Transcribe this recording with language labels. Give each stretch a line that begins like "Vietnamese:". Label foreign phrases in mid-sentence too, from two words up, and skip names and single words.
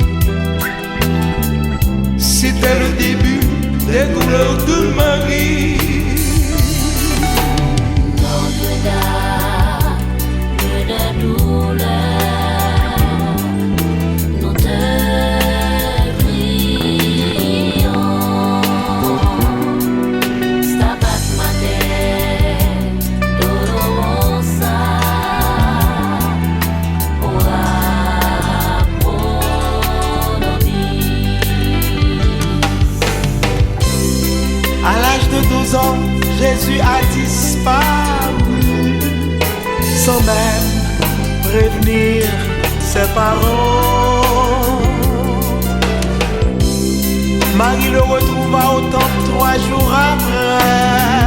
French: C'était le début des douleurs de Marie. Notre-Dame de douleur, nous te prions.
Latin: Stabat Mater Dolorosa, ora pro nobis.
French: À l'âge de 12 ans, Jésus a disparu, sans même prévenir ses parents. Marie le retrouva au temple 3 jours après.